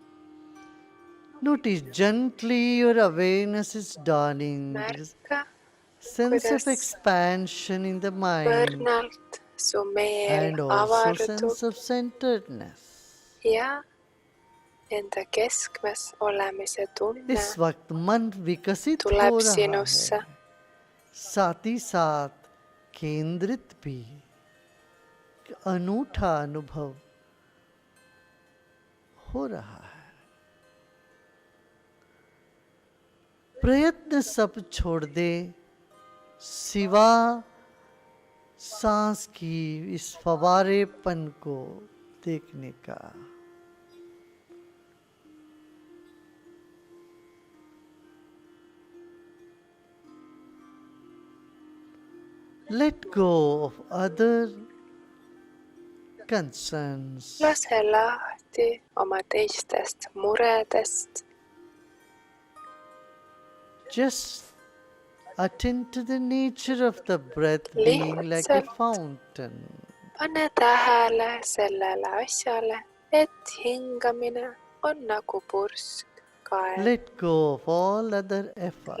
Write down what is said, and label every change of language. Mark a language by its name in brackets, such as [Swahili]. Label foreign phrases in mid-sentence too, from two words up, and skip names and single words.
[English] Notice gently your awareness is dawning. [Estonian] Märka, [English] sense of [Estonian] kuidas [English] expansion in the mind, [Estonian] põrnalt su meel [English] and also [Estonian] avardub [English] sense of centeredness. [Estonian] ja enda keskmes olemise tunne [Hindi] इस वक्त मन विकसित हो [Estonian] tuleb [Hindi] रहा [Estonian] sinusse. [Hindi] है, साथ ही साथ केंद्रित भी, अनूठा अनुभव हो रहा है। प्रयत्न सब छोड़ दे, सिवा सांस की इस फवारेपन को देखने का। [English] Let go of other concerns. [Estonian] Lase lahti oma teistest muredest. [English] Just attend to the nature of the breath being like a [Estonian] Lihtsalt [English] fountain. [Estonian] pane tähele sellele asjale, et hingamine on nagu pursk kael. [English] Let go of all other efforts.